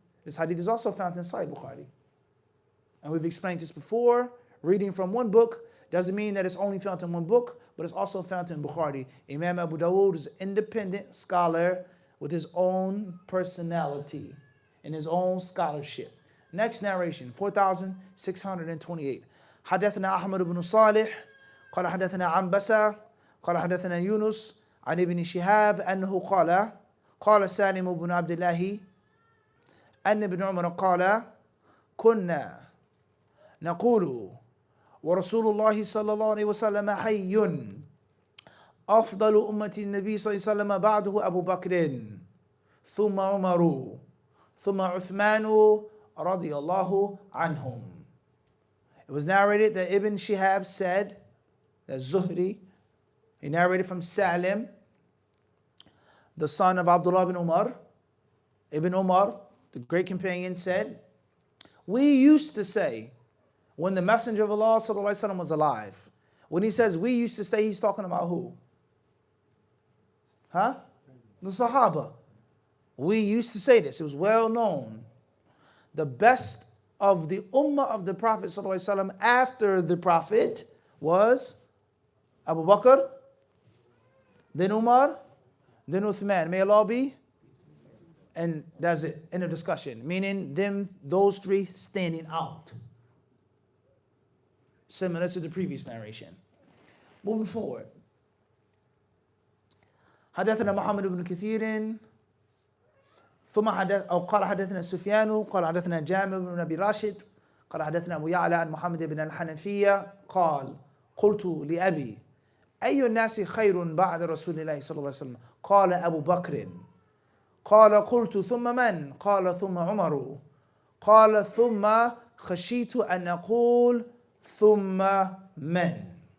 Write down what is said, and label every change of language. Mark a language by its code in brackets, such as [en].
[en] This hadith is also found in Sahih Bukhari. And we've explained this before. Reading from one book doesn't mean that it's only found in one book, but it's also found in Bukhari. Imam Abu Dawud is an independent scholar with his own personality and his own scholarship. Next narration, 4628. [ar] حدثنا أحمد بن صالح قال حدثنا عنبسة قال حدثنا يونس عن ابن شهاب أنه قال سالم بن عبد الله أن ابن عمر قال كنا نقول ورسول الله صلى الله عليه وسلم حي أفضل أمة النبي صلى الله عليه وسلم بعده أبو بكر ثم عمر ثم عثمان رضي الله عنهم. [en] It was narrated that Ibn Shihab said, that Zuhri, he narrated from Salim, the son of Abdullah ibn Umar. Ibn Umar, the great companion, said, we used to say, when the Messenger of Allah ﷺ was alive, when he says we used to say, he's talking about who? Huh? The Sahaba. We used to say this. It was well known. The best of the ummah of the Prophet ﷺ after the Prophet was Abu Bakr, then Umar, then Uthman. May Allah be. And that's it. End of discussion. Meaning those 3 standing out. Similar to the previous narration. Moving forward. [ar] حدثنا محمد بن كثير ثم قال حدثنا سفيان قال حدثنا جامع بن أبي راشد قال حدثنا أبو يعلى عن محمد بن الحنفية قال قلت لأبي أي الناس خير بعد رسول الله صلى الله عليه وسلم قال أبو بكر قال قلت ثم من قال ثم عمر قال ثم خشيت أن أقول ثم من.